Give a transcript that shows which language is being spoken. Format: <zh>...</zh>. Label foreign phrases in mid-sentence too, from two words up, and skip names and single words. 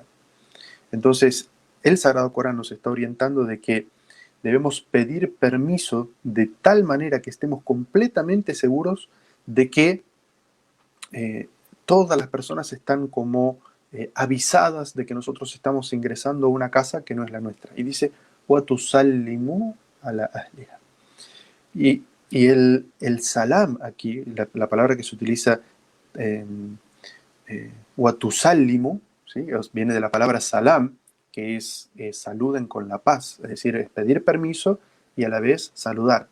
<es>Entonces, el Sagrado Corán nos está orientando de que debemos pedir permiso de tal manera que estemos completamente seguros de que todas las personas están como avisadas de que nosotros estamos ingresando a una casa que no es la nuestra. Y dice,</es> <ar>وَتُسَلِّمُوا عَلَى أَهْلِهَا.</ar> <es>Y el salam aquí, la palabra que se utiliza, وَتُسَلِّمُ, ¿sí? Viene de la palabra salam, que es saluden con la paz, es decir, es pedir permiso y a la vez saludar.</es>